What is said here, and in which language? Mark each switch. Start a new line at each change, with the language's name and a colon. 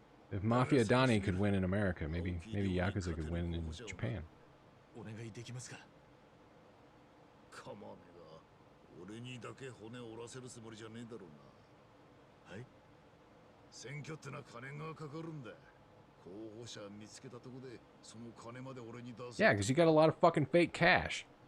English: If Mafia Donnie could win in America, maybe Yakuza could win in Japan.
Japanese: お願いできますか。かまねえが、俺にだけ骨折らせるつもりじゃねえだろうな。はい。選挙ってのは金がかかるんだ。候補者見つけたとこで、その金まで俺に出す。
English: Yeah, because you got a lot of fucking fake cash.